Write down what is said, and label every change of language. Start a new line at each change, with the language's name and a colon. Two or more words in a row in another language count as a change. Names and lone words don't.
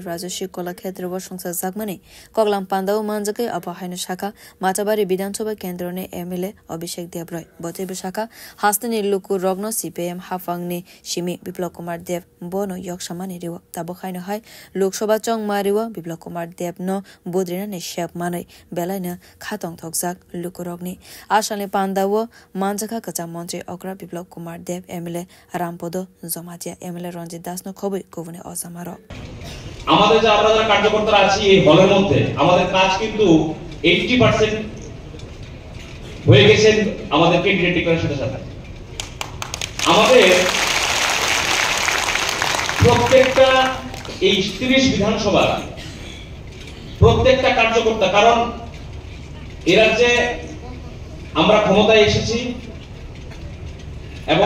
Kok Borok: Rajashri Kolakshetra wa songsa zakmani Koglam Pandao manjakai apahaino shaka Matabari Bidhan Sabha kendroni MLA Abhishek Debroy Botebi shaka hastani luku rogno CPM hafangni shimi Biplop Kumar Deb bono yokshamani riwa tabokhaino hai Lok Sabha chongmariwa Biplop Kumar Deb no bodrina ni shep manai belaina khatong thokjak luku rogni ashalni Pandawo Manjaka Kacha Mantri Okra Biplop Kumar Deb MLA Rampodo Zomatia MLA Ranjit Das no খবর কোবনে অসামারো
Bangla: আমাদের যে আমরা যারা কার্যকর্তারা আছি এই হলের মধ্যে আমাদের কাজ কিন্তু 80% হয়ে গেছে আমাদের
English: candidate declaration
Bangla: সাথে আমাদের প্রত্যেকটা এই 30 বিধানসভা প্রত্যেকটা কার্যকর্তা কারণ এর রাজ্যে আমরা ক্ষমতায় এসেছি এবং